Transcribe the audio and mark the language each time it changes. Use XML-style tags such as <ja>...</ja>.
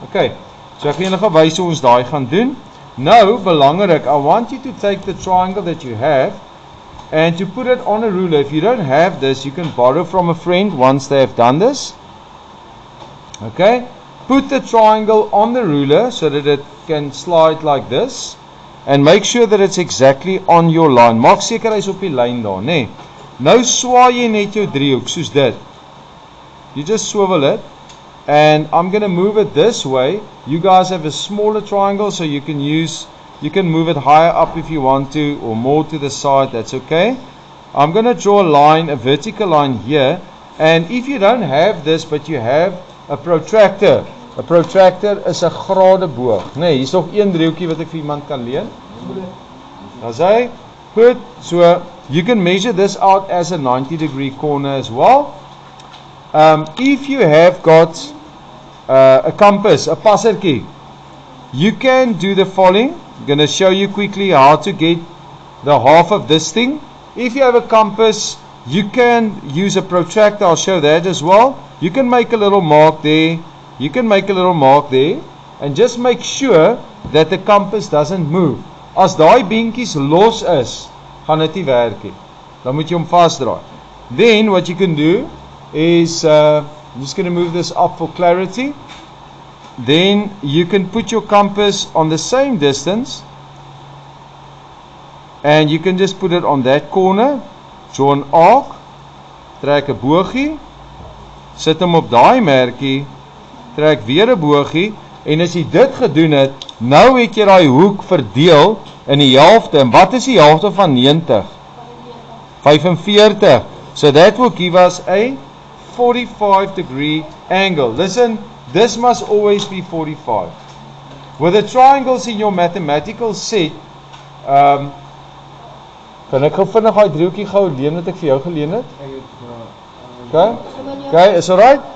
<en>Okay,</en> <af>so ek gaan julle gou wys hoe ons daai gaan doen. Nou, belangrik,</af> <en>I want you to take the triangle that you have and to put it on a ruler. If you don't have this, you can borrow from a friend once they have done this. Okay. Put the triangle on the ruler so that it can slide like this. And make sure that it's exactly on your line.</en> <af>Maak seker hy's op die lyn daar, nê. Nou swaai jy net jou driehoek soos dit.</af> <en>You just swivel it. And I'm going to move it this way. You guys have a smaller triangle so you can move it higher up if you want to, or more to the side, that's okay. I'm going to draw a line, a vertical line here. And if you don't have this but you have a protractor.</en> <af>'n protractor is 'n gradeboog. Nee, hier's nog een driehoekie wat ek vir iemand kan leen. Daar's hy. Goed.</af> <en>So you can measure this out as a 90-degree corner as well. If you have got a compass, a passertjie, you can do the following. I'm going to show you quickly how to get the half of this thing. If you have a compass, you can use a protractor. I'll show that as well. You can make a little mark there. You can make a little mark there and just make sure that the compass doesn't move.</en> <af>As daai beentjies los is, gaan dit nie werk nie. Dan moet jy hom vasdraai.</af> <en>Then what you can do is I'm just going to move this up for clarity. Then you can put your compass on the same distance and you can just put it on that corner. Draw an arc.</en> <af>Trek 'n boogie. Sit hom op daai merkie. Trek weer 'n boogie en as jy dit gedoen het, nou het jy daai hoek verdeel in die helfte. En wat is die helfte van 90? 45.</af> <en>So that will give us a 45-degree angle. Listen, this must always be 45. With the triangles in your mathematical set,</en> <af>Kan ek gou vinnig daai driehoekie gou leen wat ek vir jou geleen het? Okay? Okay,</af> <en>is alright?</en>